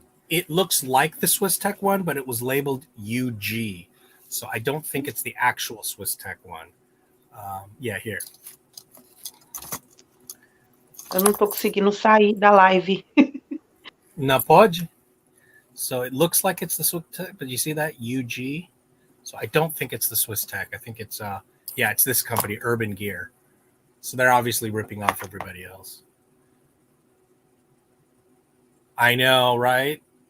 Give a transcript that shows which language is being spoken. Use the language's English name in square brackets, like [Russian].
[English] It looks like the Swiss Tech one, but it was labeled UG. So I don't think it's the actual Swiss Tech one. Yeah, here. [Portuguese] Eu não tô conseguindo sair da live. Na pode? [English] So it looks like it's the Swiss Tech, but you see that UG? So I don't think it's the Swiss Tech. I think it's it's this company, Urban Gear. So they're obviously ripping off everybody else. I know, right?